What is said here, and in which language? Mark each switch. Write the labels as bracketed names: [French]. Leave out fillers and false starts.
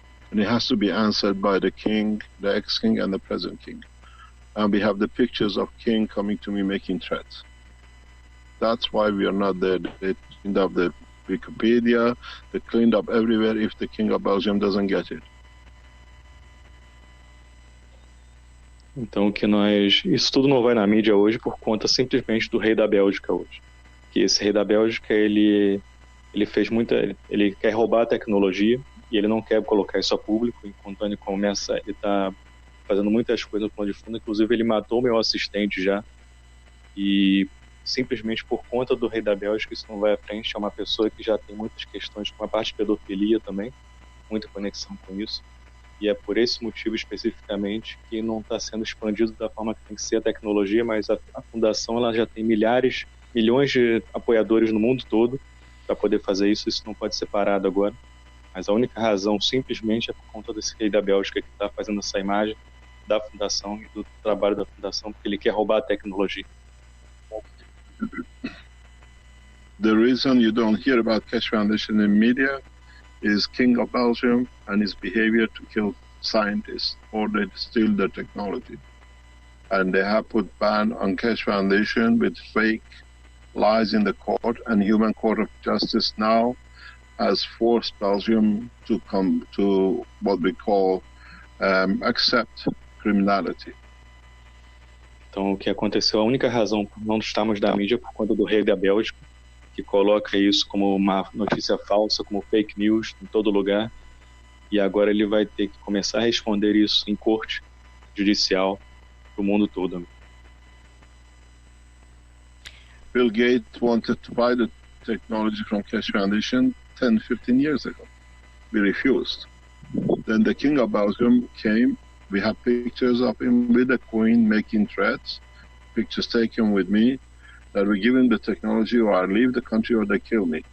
[English] And it has to be answered by the king, the ex-king, and the present king. And we have the pictures of king coming to me making threats. That's why we are not there. They cleaned up the Wikipedia, they cleaned up everywhere if the king of Belgium doesn't get it. [Portuguese] Então isso tudo não vai na mídia hoje por conta simplesmente do rei da Bélgica hoje. Que esse rei da Bélgica, ele ele quer roubar a tecnologia e ele não quer colocar isso a público. Enquanto ele tá fazendo muitas coisas no plano de fundo, inclusive ele matou meu assistente já. E simplesmente por conta do rei da Bélgica isso não vai à frente. É uma pessoa que já tem muitas questões com a parte de pedofilia também, muita conexão com isso. E é por esse motivo especificamente que não está sendo expandido da forma que tem que ser a tecnologia, mas a fundação ela já tem milhões de apoiadores no mundo todo, para poder fazer isso não pode ser parado agora. Mas a única razão simplesmente é por conta desse rei da Bélgica que está fazendo essa imagem da fundação e do trabalho da fundação, porque ele quer roubar a tecnologia. [English] The reason you don't hear about Keshe Foundation in media is King of Belgium and his behavior to kill scientists or they steal their technology. And they have put ban on Keshe Foundation with fake lies in the court, and Human Court of Justice now has forced Belgium to come to what we call accept criminality. [Portuguese] Então, o que aconteceu, a única razão por não estarmos na mídia é por conta do rei da Bélgica, que coloca isso como uma notícia falsa, como fake news em todo lugar, e agora ele vai ter que começar a responder isso em corte judicial para o mundo todo. [English] Bill Gates wanted to buy the technology from Keshe Foundation 10, 15 years ago. We refused. Then the King of Belgium came. We have pictures of him with the Queen making threats, pictures taken with me, that we give him the technology or I leave the country or they kill me.